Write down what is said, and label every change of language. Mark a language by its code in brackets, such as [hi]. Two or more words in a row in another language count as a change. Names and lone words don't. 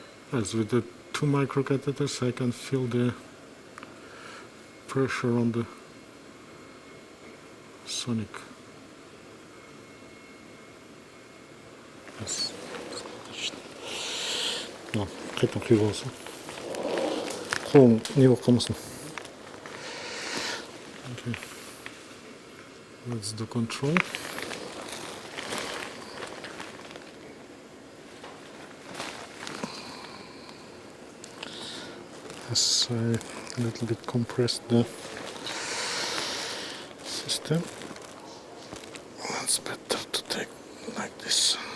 [en] As with the 2 microcatheters, I can feel the pressure on the sonic. Yes. No, [kk] қайтадан қиып алсын. Қолым не болып қалмасын. [en] Okay. That's the control. As I a little bit compressed the system, it's better to take like this.